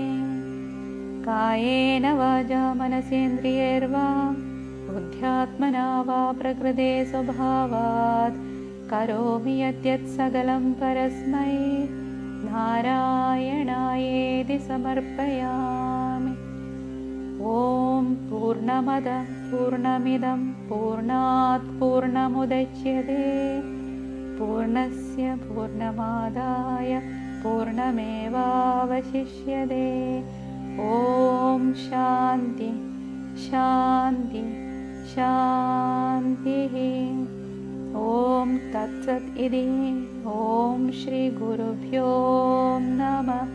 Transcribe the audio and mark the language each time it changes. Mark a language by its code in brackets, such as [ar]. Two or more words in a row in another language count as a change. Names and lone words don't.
[sa] കായേന വാചാ മനസേന്ദ്രിയൈർവാ ബുദ്ധ്യാത്മനാ വാ പ്രകൃതേ സ്വഭാവാത് കരോമി യദ്യത് സകലം പരസ്മൈ നാരായണായേതി സമർപ്പയാമി. ഓം പൂർണ്ണമദ പൂർണ്ണമിദം പൂർണ്ണാത് പൂർണ്ണമുദച്യതേ പൂർണ്ണസ്യ പൂർണ്ണമാദായ പൂർണ്ണമേവാവശിഷ്യതേ. ഓം ശാന്തി ശാന്തി ശാന്തി. ഓം തത്സത് ഇതി. ഓം ശ്രീ ഗുരുഭ്യോ നമഃ.